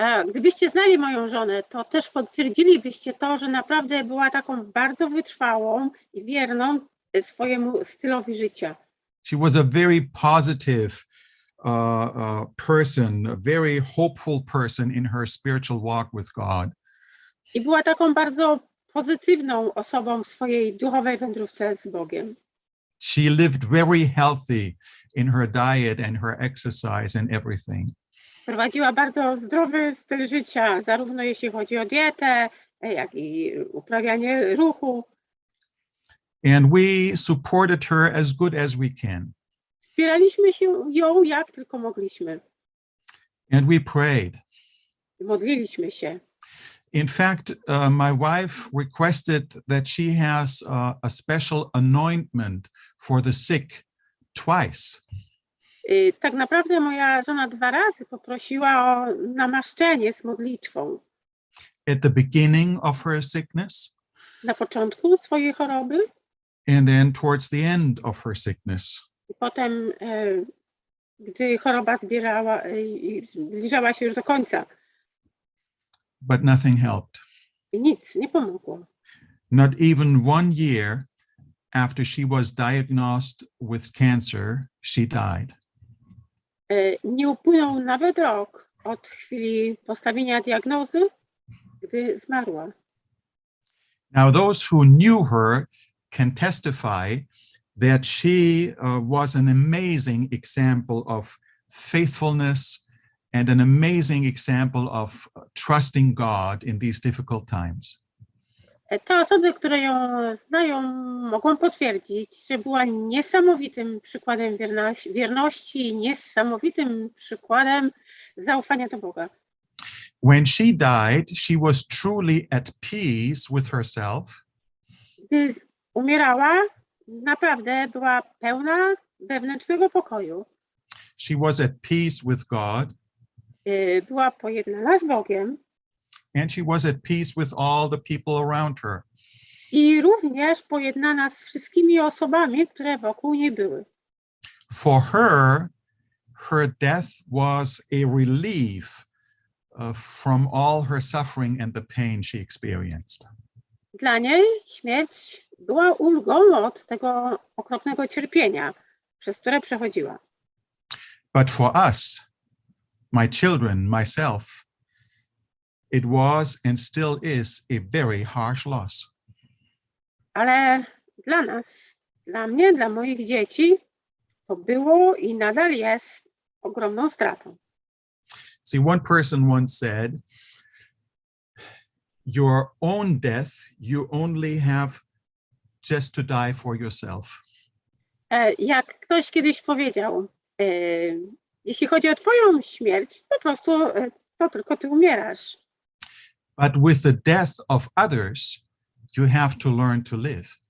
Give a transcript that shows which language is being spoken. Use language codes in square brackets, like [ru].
[pl] Gdybyście znali moją żonę, to też potwierdzilibyście to, że naprawdę była taką bardzo wytrwałą i wierną swojemu stylowi życia. [en] She was a very positive person, a very hopeful person in her spiritual walk with God. [pl] I była taką bardzo pozytywną osobą w swojej duchowej wędrówce z Bogiem. [en] She lived very healthy in her diet and her exercise and everything. [pl] Prowadziła bardzo zdrowy styl życia, zarówno jeśli chodzi o dietę, jak i uprawianie ruchu. [en] And we supported her as good as we can. [pl] Wspieraliśmy ją jak tylko mogliśmy. [en] And we prayed. [pl] Modliliśmy się. [en] In fact, my wife requested that she has a special anointment for the sick twice. [pl] Tak naprawdę moja żona 2 razy poprosiła o namaszczenie z modlitwą. [en] At the beginning of her sickness. [pl] Na początku swojej choroby. [en] And then towards the end of her sickness. [pl] I potem, gdy choroba zbliżała się już do końca. [en] But nothing helped. [pl] I nic nie pomogło. [en] Not even 1 year after she was diagnosed with cancer, she died. [pl] Nie upłynął nawet rok od chwili postawienia diagnozy, gdy zmarła. [en] Now, those who knew her can testify that she was an amazing example of faithfulness and an amazing example of trusting God in these difficult times. [pl] Te osoby, które ją znają, mogą potwierdzić, że była niesamowitym przykładem wierności, niesamowitym przykładem zaufania do Boga. [en] When she died, she was truly at peace with herself. [pl] Gdy umierała, naprawdę była pełna wewnętrznego pokoju. [en] She was at peace with God. [pl] Była pojednana z Bogiem. [en] And she was at peace with all the people around her. [pl] I również pojednana z wszystkimi osobami, które wokół niej były. [en] For her, her death was a relief from all her suffering and the pain she experienced. [pl] Dla niej śmierć była ulgą od tego okropnego cierpienia, przez które przechodziła. [en] But for us, my children, myself, it was and still is a very harsh loss. [pl] Ale dla nas, dla mnie, dla moich dzieci, to było i nadal jest ogromną stratą. [en] See, one person once said, your own death, you only have just to die for yourself. [pl] Jak ktoś kiedyś powiedział, jeśli chodzi o twoją śmierć, po prostu to tylko ty umierasz. [en] But with the death of others, you have to learn to live.